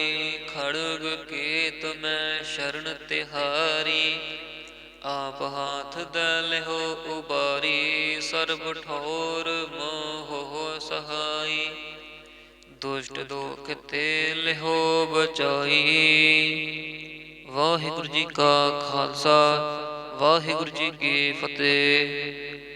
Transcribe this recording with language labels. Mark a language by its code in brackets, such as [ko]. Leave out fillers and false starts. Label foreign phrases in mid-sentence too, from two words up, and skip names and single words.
[bra] खड़ग केत मैं शरण तिहारी, आप हाथ दे लेहो उबारी। सर्व ठोर मोहो सहाय, दुष्ट दोख ते लिहो बचाई। [hi] वाहिगुरु जी का खालसा, वाहिगुरु जी की फतेह।